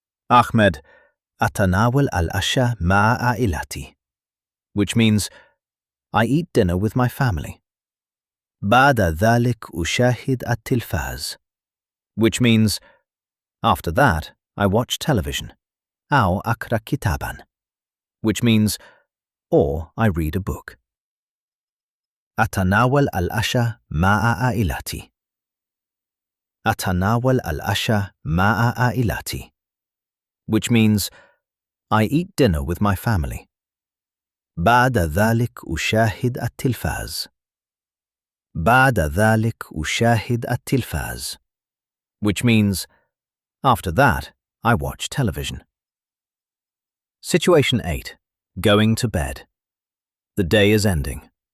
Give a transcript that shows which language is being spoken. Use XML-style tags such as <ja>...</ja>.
<en>أحمد،</en> <ar>أتناول العشاء مع عائلتي,</ar> <en>which means I eat dinner with my family.</en> <ar>بعد ذلك أشاهد التلفاز,</ar> <en>which means after that I watch television.</en> <ar>أو أقرأ كتاباً,</ar> <en>which means or I read a book.</en> <ar>أتناول العشاء مع عائلتي. أتناول العشاء مع عائلتي,</ar> <en>which means I eat dinner with my family.</en> <ar>بعد ذلك أشاهد التلفاز. بعد ذلك أشاهد التلفاز,</ar> <en>which means after that I watch television. Situation 8. Going to bed. The day is ending.</en>